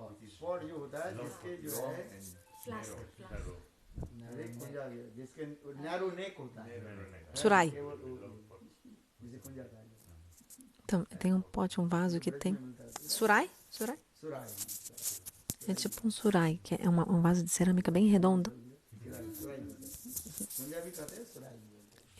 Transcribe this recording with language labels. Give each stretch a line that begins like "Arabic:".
Hindi: Spot जो होता है जिसके जो है कुंजा जो है, जिसके नैरो नेक होता है, Surai. केवल जिसे कुंजा था,
Portuguese: Então, tem um pote, um vaso que tem...
Hindi: Surai? Surai? सुराई,
Portuguese: É tipo um surai, que é um vaso de cerâmica bem redondo.
Hindi: सुराई, कुंजा भी कहते हैं, सुराई भी बोलते